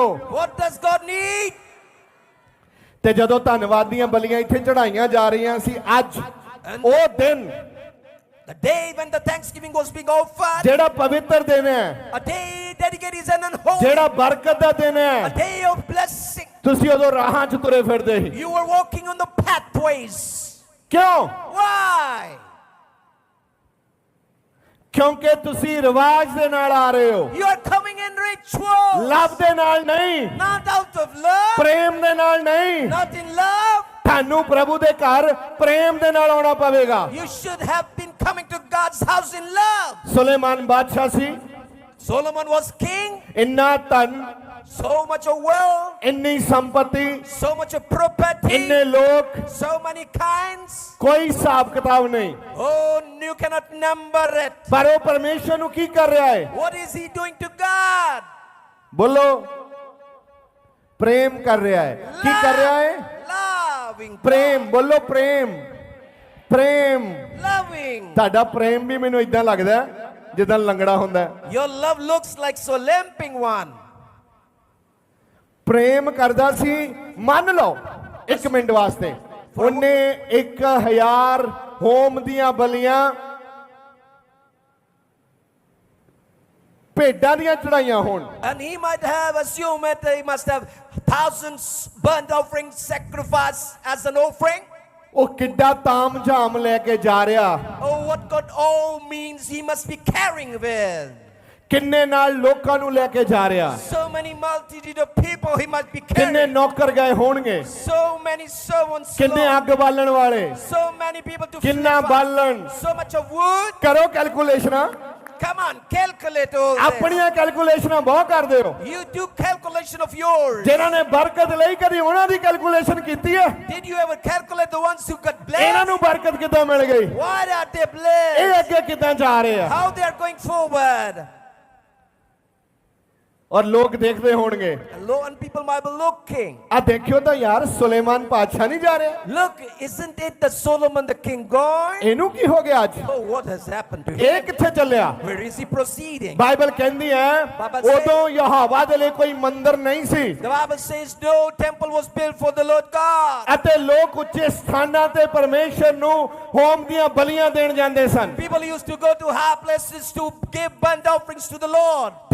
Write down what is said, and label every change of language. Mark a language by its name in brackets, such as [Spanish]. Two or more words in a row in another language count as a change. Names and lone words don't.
[English] What does God need? [Punjabi] ਤੇ ਜਦੋਂ ਧੰਨਵਾਦ ਦੀਆਂ ਬਲੀਆਂ ਇੱਥੇ ਚੜਾਈਆਂ ਜਾ ਰਹੀਆਂ ਸੀ, ਅੱਜ ਉਹ ਦਿਨ [English] The day when the thanksgiving was being offered, [Punjabi] ਜਿਹੜਾ ਪਵਿੱਤਰ ਦਿਨ ਹੈ, [English] a day dedicated is an unholy, [Punjabi] ਜਿਹੜਾ ਬਰਕਤ ਦਾ ਦਿਨ [English] a [Punjabi] ਹੈ, [English] day of blessing. [Punjabi] ਤੁਸੀਂ ਉਦੋਂ ਰਾਹਾਂ 'ਚ ਤੁਰੇ ਫਿਰਦੇ ਸੀ। [English] You were walking on the pathways. [Punjabi] ਕਿਉਂ? [English] Why? [Punjabi] ਕਿਉਂਕਿ ਤੁਸੀਂ ਰਿਵਾਜ ਦੇ ਨਾਲ ਆ ਰਹੇ ਹੋ, [English] You are coming in ritual, [Punjabi] ਲਵ ਦੇ ਨਾਲ ਨਹੀਂ, [English] not out of love, [Punjabi] ਪ੍ਰੇਮ ਦੇ ਨਾਲ ਨਹੀਂ। [English] not in love. [Punjabi] ਤੁਹਾਨੂੰ ਪ੍ਰਭੂ ਦੇ ਘਰ ਪ੍ਰੇਮ ਦੇ ਨਾਲ ਆਉਣਾ ਪਵੇਗਾ। [English] You should have been coming to God's house in love. [Punjabi] ਸੁਲੇਮਾਨ ਬਾਦਸ਼ਾਹ ਸੀ, [English] Solomon was king, [Punjabi] ਇੰਨਾ ਧਨ, [English] so much of wealth, [Punjabi] ਇੰਨੀ ਸੰਪਤੀ, [English] so much of property, [Punjabi] ਇੰਨੇ ਲੋਕ, [English] so many kinds. [Punjabi] ਕੋਈ ਹਿਸਾਬ ਕਿਤਾਬ ਨਹੀਂ। [English] Oh, you cannot number it. [Punjabi] ਪਰ ਉਹ ਪਰਮੇਸ਼ਰ ਨੂੰ ਕੀ ਕਰ ਰਿਹਾ ਹੈ? [English] What is he doing to God? [Punjabi] ਬੋਲੋ, ਪ੍ਰੇਮ ਕਰ ਰਿਹਾ ਹੈ। ਕੀ ਕਰ ਰਿਹਾ ਹੈ? [English] Loving. [Punjabi] ਪ੍ਰੇਮ। ਬੋਲੋ ਪ੍ਰੇਮ, ਪ੍ਰੇਮ। [English] Loving. [Punjabi] ਤੁਹਾਡਾ ਪ੍ਰੇਮ ਵੀ ਮੈਨੂੰ ਇਦਾਂ ਲੱਗਦਾ ਜਿੱਦਾਂ ਲੰਗੜਾ ਹੁੰਦਾ ਹੈ। [English] Your love looks like so limping one. [Punjabi] ਪ੍ਰੇਮ ਕਰਦਾ ਸੀ, ਮੰਨ ਲਓ 1 ਮਿੰਟ ਵਾਸਤੇ, ਉਹਨੇ 1000 ਹੋਮ ਦੀਆਂ ਬਲੀਆਂ ਭੇਡਾਂ ਦੀਆਂ ਚੜਾਈਆਂ ਹੋਣ। [English] And he might have assumed that he must have thousands burnt offering sacrifice as an offering. [Punjabi] ਉਹ ਕਿੱਡਾ ਤਾਮ ਝਾਮ ਲੈ ਕੇ ਜਾ ਰਿਹਾ। [English] Oh, what God all means he must be carrying with. [Punjabi] ਕਿੰਨੇ ਨਾਲ ਲੋਕਾਂ ਨੂੰ ਲੈ ਕੇ ਜਾ ਰਿਹਾ। [English] So many multitude of people he must be [Punjabi] ਕਿੰਨੇ [English] carrying. [Punjabi] ਨੌਕਰ ਗਏ ਹੋਣਗੇ। [English] So many servants. [Punjabi] ਕਿੰਨੇ ਅੱਗ ਬਾਲਣ ਵਾਲੇ। [English] So many people to [Punjabi] ਕਿੰਨਾ [English] flip up. [Punjabi] ਬਾਲਣ। [English] So much of wood. [Punjabi] ਕਰੋ ਕੈਲਕੂਲੇਸ਼ਨਾਂ। [English] Come on, calculate all this. [Punjabi] ਆਪਣੀਆਂ ਕੈਲਕੂਲੇਸ਼ਨਾਂ ਬਹੁਤ ਕਰਦੇ ਹੋ। [English] You do calculation of yours. [Punjabi] ਜਿਨ੍ਹਾਂ ਨੇ ਬਰਕਤ ਲਈ ਕਦੀ ਉਹਨਾਂ ਦੀ ਕੈਲਕੂਲੇਸ਼ਨ ਕੀਤੀ ਹੈ? [English] Did you ever calculate the ones who got [Punjabi] ਇਹਨਾਂ [English] blessed? [Punjabi] ਨੂੰ ਬਰਕਤ ਕਿੱਦਾਂ ਮਿਲ ਗਈ? [English] Why are they [Punjabi] ਇਹ [English] blessed? [Punjabi] ਅੱਗੇ ਕਿੱਦਾਂ ਜਾ ਰਹੇ ਆ? [English] How they are going forward? [Hindi] और लोग देखते होंगे [English] And people might be looking. [Hindi] आ देखियो तो यार सुलेमान बादशाह नहीं जा रहे [English] Look, isn't it that Solomon the king gone? [Punjabi] ਇਹਨੂੰ ਕੀ ਹੋ ਗਿਆ ਅੱਜ [English] Oh, what has happened to [Punjabi] ਇਹ [English] him? [Punjabi] ਕਿੱਥੇ ਚੱਲਿਆ [English] Where is he proceeding? [Punjabi] ਬਾਈਬਲ ਕਹਿੰਦੀ ਹੈ [English] Bible says- [Punjabi] ਉਦੋਂ ਯਹੋਵਾ ਦੇ ਲਈ ਕੋਈ ਮੰਦਿਰ ਨਹੀਂ ਸੀ [English] The Bible says no temple was built for the Lord God. [Punjabi] ਅਤੇ ਲੋਕ ਉੱਚੇ ਸਥਾਨਾਂ ਤੇ ਪਰਮੇਸ਼ਰ ਨੂੰ ਹੋਮ ਦੀਆਂ ਬਲੀਆਂ ਦੇਣ ਜਾਂਦੇ ਸਨ [English] People used to go to high places to give burnt offerings to the Lord.